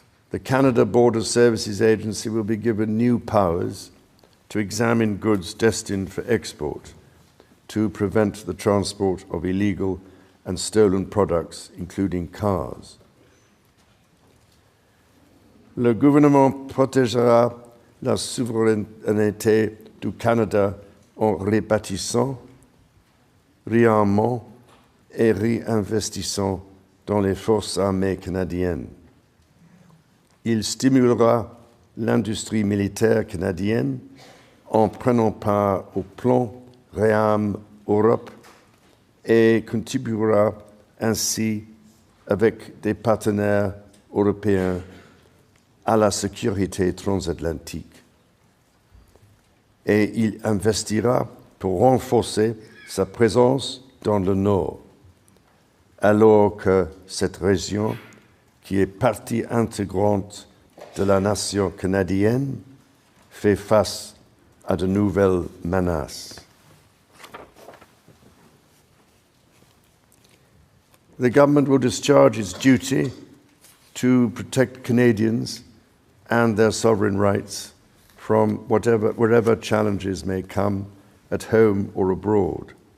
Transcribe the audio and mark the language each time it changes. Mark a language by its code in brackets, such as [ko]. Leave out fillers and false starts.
[en] The Canada Border Services Agency will be given new powers to examine goods destined for export, to prevent the transport of illegal and stolen products, including cars. [fr] Le gouvernement protégera la souveraineté du Canada en rebâtissant, réarmant et réinvestissant dans les forces armées canadiennes. Il stimulera l'industrie militaire canadienne en prenant part au plan Réarm Europe et contribuera ainsi avec des partenaires européens à la sécurité transatlantique. Et il investira pour renforcer sa présence dans le Nord, alors que cette région, qui est partie intégrante de la nation canadienne, fait face à de nouvelles menaces. [en] The government will discharge its duty to protect Canadians and their sovereign rights from wherever challenges may come at home or abroad.